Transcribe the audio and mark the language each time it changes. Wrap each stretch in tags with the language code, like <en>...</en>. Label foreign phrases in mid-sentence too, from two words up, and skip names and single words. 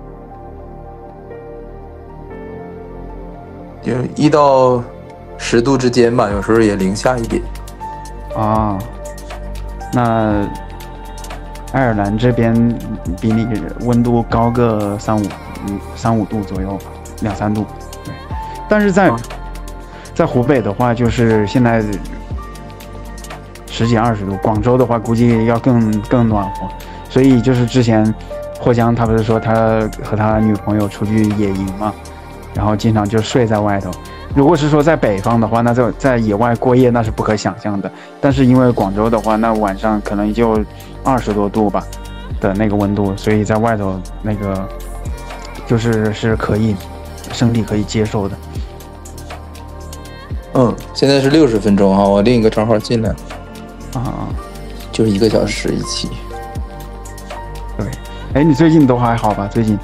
<zh>就1到10度之間吧，有時候也零下一點。那愛爾蘭這邊比你溫度高個3-5 3-5度左右吧，2-3度。对，但是在湖北的话，就是现在10几20度，广州的话估计要更暖和。所以就是之前霍江他不是说他和他女朋友出去野营嘛，然后经常就睡在外头。如果是说在北方的话，那在野外过夜那是不可想象的。但是因为廣州的話，那晚上可能就20多度吧的那個溫度，所以在外頭那個是可以身體可以接受的。現在是60分鐘哈，我另一個賬號進來啊，就是1個小時一期。對，哎，你最近都還好吧？最近</zh>